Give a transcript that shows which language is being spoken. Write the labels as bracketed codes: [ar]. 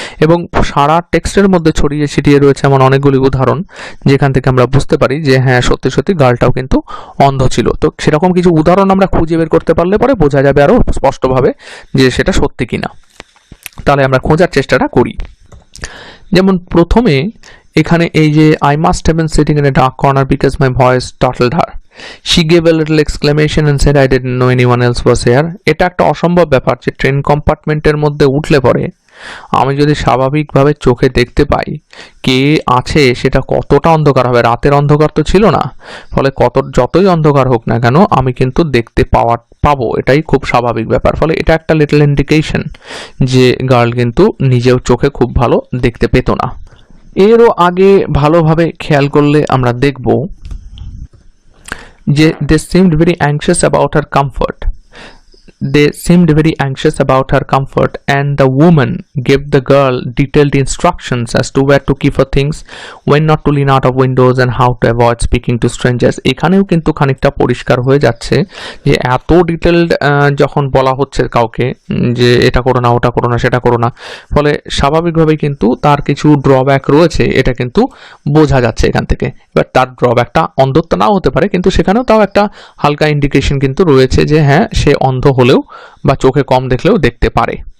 [bn] এবং সারা টেক্সটের মধ্যে ছড়িয়ে ছিটিয়ে রয়েছে এমন অনেকগুলি উদাহরণ যেখান থেকে আমরা বুঝতে পারি যে হ্যাঁ সত্যি সত্যি গার্লটাও কিন্তু অন্ধ ছিল। তো সেরকম কিছু উদাহরণ আমরা খুঁজে বের করতে পারলে পরে বোঝা যাবে আরও স্পষ্টভাবে যে সেটা সত্যি কিনা। তাহলে আমরা খোঁজার চেষ্টাটা করি। যেমন প্রথমে এখানে এই যে [en] I must have been sitting in a dark corner because my voice startled her. She gave a little exclamation and said I didn't know anyone else was here. [bn] এটা একটা অসম্ভব ব্যাপার যে ট্রেন কম্পার্টমেন্টের মধ্যে উঠলে পরে আমি যদি স্বাভাবিকভাবে চোখে দেখতে পাই কে আছে, সেটা কতটা অন্ধকার হবে, রাতের অন্ধকার তো ছিল না। ফলে যতই অন্ধকার হোক না কেন আমি কিন্তু দেখতে পাবো, এটাই খুব স্বাভাবিক ব্যাপার। ফলে এটা একটা লিটল ইন্ডিকেশন যে গার্ল কিন্তু নিজেও চোখে খুব ভালো দেখতে পেত না। এরও আগে ভালোভাবে খেয়াল করলে আমরা দেখব যে [en] they seemed very anxious about her comfort. They seemed very anxious about her comfort, and the woman gave the girl detailed instructions as to where to keep her things, when not to lean out of windows, and how to avoid speaking to strangers. [bn] এখানেও কিন্তু খানিকটা পরিষ্কার হয়ে যাচ্ছে যে এত detailed যখন বলা হচ্ছে কাউকে যে এটা করো না, ওটা করো না, সেটা করো না, ফলে স্বাভাবিকভাবেই কিন্তু তার কিছু ড্রব্যাক রয়েছে, এটা কিন্তু বোঝা যাচ্ছে এখান থেকে। এবার তার ড্রব্যাকটা অন্ধত্ব নাও হতে পারে, কিন্তু সেখানেও তাও একটা হালকা ইন্ডিকেশন কিন্তু রয়েছে যে হ্যাঁ সে অন্ধ হলেও বা চোখে কম দেখলেও দেখতে পারে।